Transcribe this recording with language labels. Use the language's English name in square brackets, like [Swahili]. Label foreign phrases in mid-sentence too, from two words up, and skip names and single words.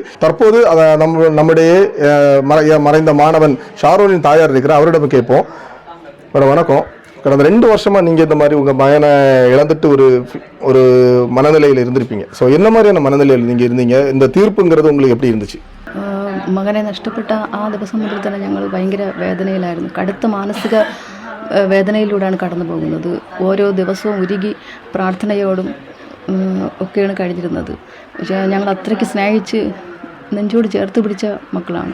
[Tamil] தற்போது அதை நம்முடைய மறைந்த மாணவன் ஷாரோனின் தாயார் இருக்கிற அவரிடம் கேட்போம். மேடம் வணக்கம். கடந்த 2 வருஷமாக நீங்கள் இந்த மாதிரி உங்கள் மகனை இழந்துட்டு ஒரு மனநிலையில் இருந்திருப்பீங்க. ஸோ என்ன மாதிரியான மனநிலையில் நீங்கள் இருந்தீங்க? இந்த தீர்ப்புங்கிறது உங்களுக்கு எப்படி இருந்துச்சு? [Malayalam] മകനെ നഷ്ടപ്പെട്ട ആ ദിവസം മുതൽ തന്നെ ഞങ്ങൾ ഭയങ്കര വേദനയിലായിരുന്നു. കടുത്ത മാനസിക വേദനയിലൂടെയാണ് കടന്നു പോകുന്നത്. ഓരോ ദിവസവും ഉരുകി പ്രാർത്ഥനയോടും ഒക്കെയാണ് കഴിഞ്ഞിരുന്നത്. പക്ഷേ ഞങ്ങൾ അത്രയ്ക്ക് സ്നേഹിച്ച് നെഞ്ചോട് ചേർത്ത് പിടിച്ച മക്കളാണ്.